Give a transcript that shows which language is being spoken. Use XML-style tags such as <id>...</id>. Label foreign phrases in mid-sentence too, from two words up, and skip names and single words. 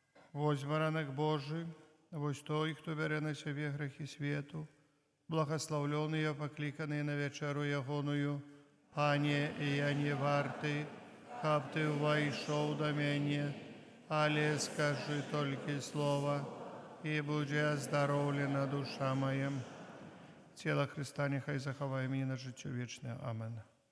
<uk>Вось варанок Божий, вось той, хто бере на себе грехи світу, благословлений, покликаний на вечеру ягоную, Пане, і я не вартий, хаб ти войшов до мене, але скажи тільки слово, і буде оздоровлена душа моя. Тіло Христа нехай заховає мені на життя вічне. Амен.</uk>